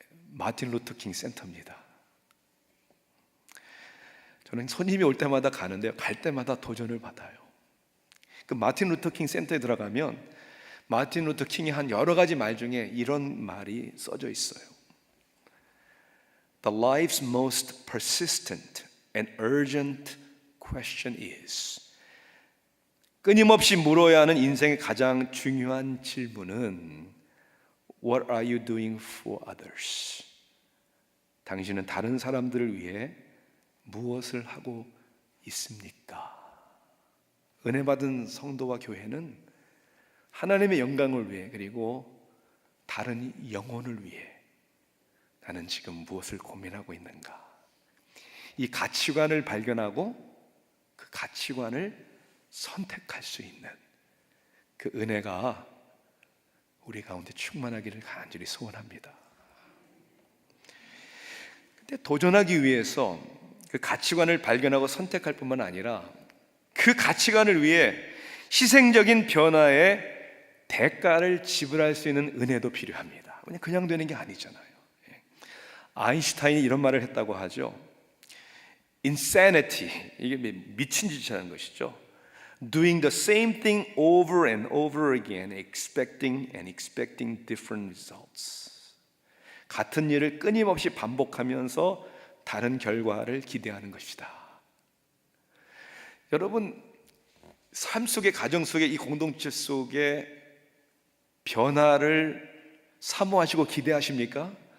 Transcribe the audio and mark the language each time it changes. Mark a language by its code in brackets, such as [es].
[ko] 마틴 루터 킹 센터입니다. 저는 손님이 올 때마다 가는데요, 갈 때마다 도전을 받아요. 그 마틴 루터 킹 센터에 들어가면 마틴 루터 킹이 한 여러 가지 말 중에 이런 말이 써져 있어요. [en] The life's most persistent and urgent question is, [ko] 끊임없이 물어야 하는 인생의 가장 중요한 질문은 [en] What are you doing for others? [ko] 당신은 다른 사람들을 위해 무엇을 하고 있습니까? 은혜 받은 성도와 교회는 하나님의 영광을 위해, 그리고 다른 영혼을 위해 나는 지금 무엇을 고민하고 있는가? 이 가치관을 발견하고 그 가치관을 선택할 수 있는 그 은혜가 우리 가운데 충만하기를 간절히 소원합니다. 근데 도전하기 위해서 그 가치관을 발견하고 선택할 뿐만 아니라 그 가치관을 위해 희생적인 변화의 대가를 지불할 수 있는 은혜도 필요합니다. 그냥 되는 게 아니잖아요. 아인슈타인이 이런 말을 했다고 하죠. Insanity, 이게 미친 짓이라는 것이죠. [en] Doing the same thing over and over again, expecting different results. [ko] 같은 일을 끊임없이 반복하면서 다른 결과를 기대하는 것이다. 여러분, 삶 속에, 가정 속에, 이 공동체 속에 변화를 사모하시고 기대하십니까?